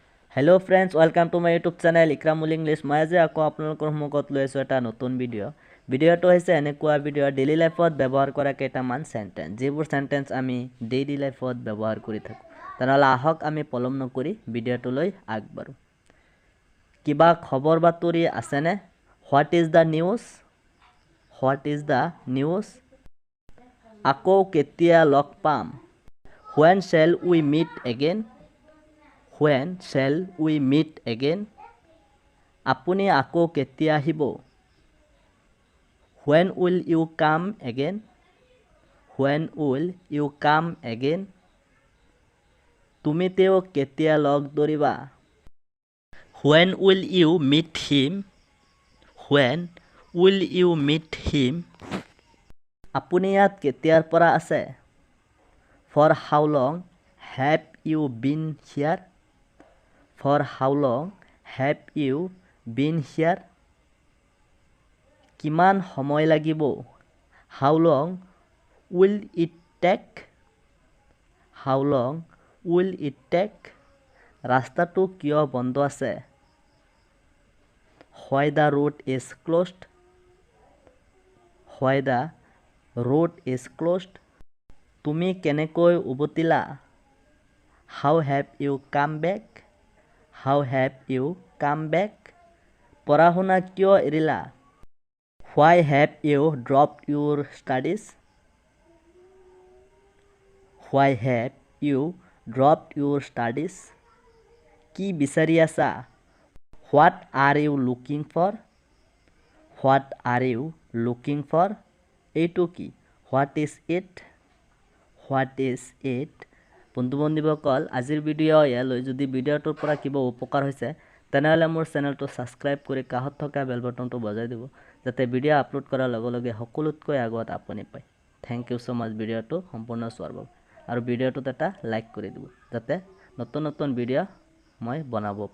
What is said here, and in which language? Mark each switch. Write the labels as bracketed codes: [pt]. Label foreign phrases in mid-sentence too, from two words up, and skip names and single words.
[en] Hello friends, welcome to my YouTube channel Ekramul English. [as] মই আজি আকৌ আপোনালোকৰ সন্মুখত লৈ আছো এটা নতুন ভিডিও। ভিডিওটো হৈছে এনেকুৱা ভিডিও [en] daily life [as] ব্যৱহাৰ কৰা কেইটামান সেন্টেন্স। যিবোৰ সেন্টেন্স আমি [en] daily life [as] ব্যৱহাৰ কৰি থাকো। তেনেহলে আহক আমি পলম নকৰি ভিডিওটোলৈ আগবাঢ়ো। কিবা খবৰ বাতৰি আছেনে? [en] What is the news? What is the news? [as] আকৌ কেতিয়া লগ পাম? [en] When shall we meet again? When shall we meet again? [as] আপুনি আকৌ কেতিয়া আহিব? [en] When will you come again? When will you come again? [as] তুমি তেওঁক কেতিয়া লগ ধৰিবা? [en] When will you meet him? When will you meet him? [as] আপুনি ইয়াত কেতিয়াৰ পৰা আছে? [en] For how long have you been here? For how long have you been here? [as] কিমান সময় লাগিব? [en] How long will it take? How long will it take? [as] ৰাস্তাটো কিয় বন্ধ আছে? [en] Why the road is closed? Why the road is closed? [as] তুমি কেনেকৈ উভতিলা? [en] How have you come back? How have you come back? [as] পঢ়া-শুনা কিয় এৰিলা? [en] Why have you dropped your studies? Why have you dropped your studies? [as] কি বিচাৰি আছা? [en] What are you looking for? What are you looking for? [as] এইটো কি? [en] What is it? What is it? [as] বন্ধু-বান্ধৱীসকল আজিৰ ভিডিও ইয়ালৈ। যদি ভিডিওটোৰ পৰা কিবা উপকাৰ হৈছে তেনেহলে মোৰ চেনেলটো সাবস্ক্ৰাইব কৰি কাষত থকা [en] bell button [as] বজাই দিব যাতে ভিডিও আপলোড কৰাৰ লগে লগে সকলোতকৈ আগত আপুনি পায়। [en] thank you so much [as] ভিডিওটো সম্পূৰ্ণ চোৱাৰ বাবে আৰু ভিডিওটোত এটা লাইক কৰি দিব যাতে নতুন নতুন ভিডিও মই বনাব